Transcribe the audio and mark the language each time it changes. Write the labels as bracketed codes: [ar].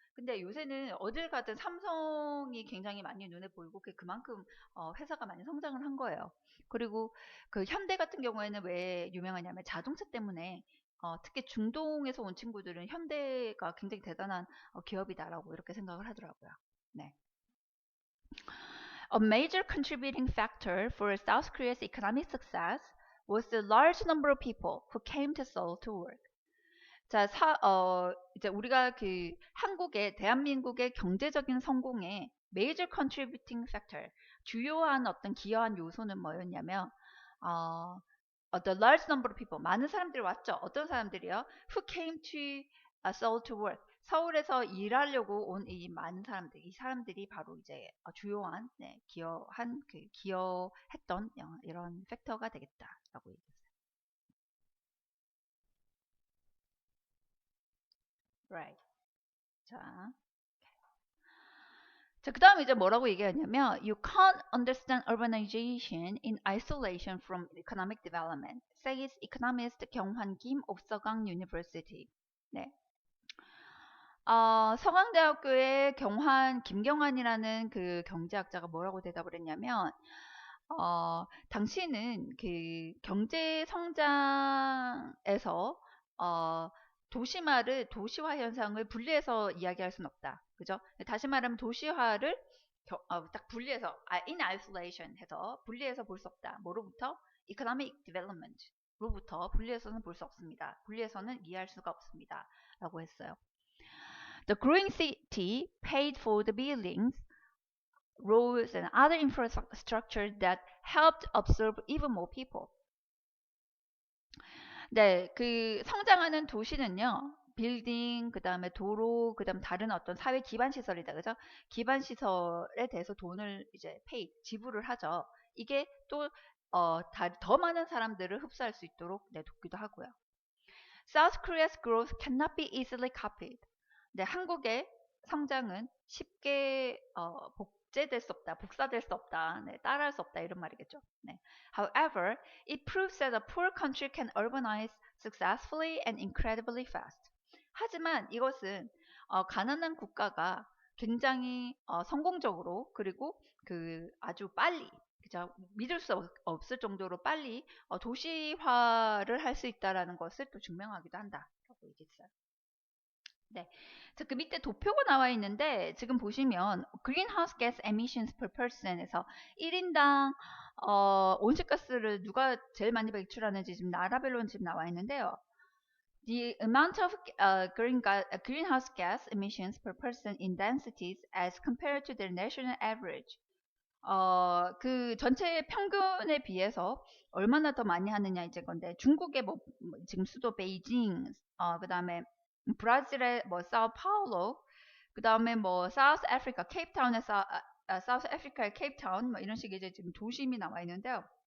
[ko] 근데 요새는 어딜 가든 삼성이 굉장히 많이 눈에 보이고 그만큼 회사가 많이 성장을 한 거예요. 그리고 그 현대 같은 경우에는 왜 유명하냐면 자동차 때문에 특히 중동에서 온 친구들은 현대가 굉장히 대단한 기업이다라고 이렇게 생각을 하더라고요. 네. [en] A major contributing factor for South Korea's economic success was the large number of people who came to Seoul to work. [ko] 자, 이제 우리가 그 대한민국의 경제적인 성공에 [en] major contributing factor, [ko] 주요한 어떤 기여한 요소는 뭐였냐면, [en] the large number of people, [ko] 많은 사람들이 왔죠. 어떤 사람들이요? [en] Who came to Seoul to work. [ko] 서울에서 일하려고 온 이 많은 사람들, 이 사람들이 바로 이제 주요한, 네, 기여했던 이런 팩터가 되겠다라고 얘기했어요. [en] Right. [ko] 자, 그 다음에 이제 뭐라고 얘기하냐면 [en] You can't understand urbanization in isolation from economic development, says economist 경환 김 of 서강 University. [ko] 네. 서강대학교의 김경환이라는 그 경제학자가 뭐라고 대답을 했냐면 당신은 그 경제 성장에서 도시화 현상을 분리해서 이야기할 수는 없다. 그죠? 다시 말하면 도시화를 딱 분리해서 [en] in isolation [ko] 해서 분리해서 볼 수 없다. 뭐로부터? [en] economic development [ko] 로부터 분리해서는 볼 수 없습니다. 분리해서는 이해할 수가 없습니다. 라고 했어요. [en] The growing city paid for the buildings, roads, and other infrastructure that helped absorb even more people. [ko] 네, 그 성장하는 도시는요, 빌딩, 그 다음에 도로, 그 다음 다른 어떤 사회 기반 시설이다, 그죠? 기반 시설에 대해서 돈을 이제 지불을 하죠. 이게 또 더 많은 사람들을 흡수할 수 있도록 돕기도 하고요. [en] South Korea's growth cannot be easily copied. [ko] 네, 한국의 성장은 쉽게 복제될 수 없다, 복사될 수 없다, 네, 따라할 수 없다 이런 말이겠죠. 네. [en] However, it proves that a poor country can urbanize successfully and incredibly fast. [ko] 하지만 이것은 가난한 국가가 굉장히 성공적으로 그리고 그 아주 빨리 그죠? 믿을 수 없을 정도로 빨리 도시화를 할 수 있다라는 것을 또 증명하기도 한다라고 얘기했어요. 네. 그 밑에 도표가 나와 있는데 지금 보시면 [en] greenhouse gas emissions per person [ko] 에서 1인당 온실가스를 누가 제일 많이 배출하는지 지금 나라별로 지금 나와 있는데요. [en] The amount of greenhouse gas emissions per person in densities as compared to their national average. [ko] 그 전체 평균에 비해서 얼마나 더 많이 하느냐 이제 건데 중국의 지금 수도 베이징, 그 다음에 브라질의 사우파울로, 그 다음에 사우스 아프리카 케이프타운의 사우스 아프리카의 케이프타운 이런 식의 이제 지금 도심이 나와 있는데요.